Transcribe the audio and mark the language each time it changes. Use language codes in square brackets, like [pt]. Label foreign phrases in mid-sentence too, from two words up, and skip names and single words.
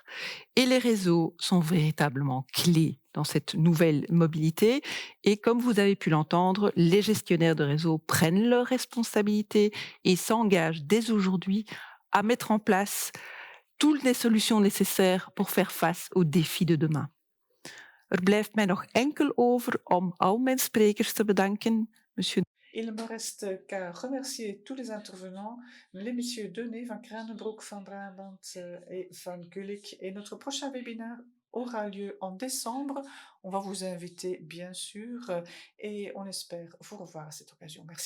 [fr] Et les réseaux sont véritablement clés dans cette nouvelle mobilité. Et comme vous avez pu l'entendre, les gestionnaires de réseau prennent leurs responsabilités et s'engagent dès aujourd'hui à mettre en place toutes les solutions nécessaires pour faire face aux défis de demain. [nl] Blijft mij nog enkel over om al mijn sprekers te bedanken. [fr] Monsieur... Il ne me reste qu'à remercier tous les intervenants, les messieurs Denet, Van Kranenbroek, Van Brabant et Van Gulik. Et notre prochain webinaire aura lieu en décembre. On va vous inviter, bien sûr, et on espère vous revoir à cette occasion.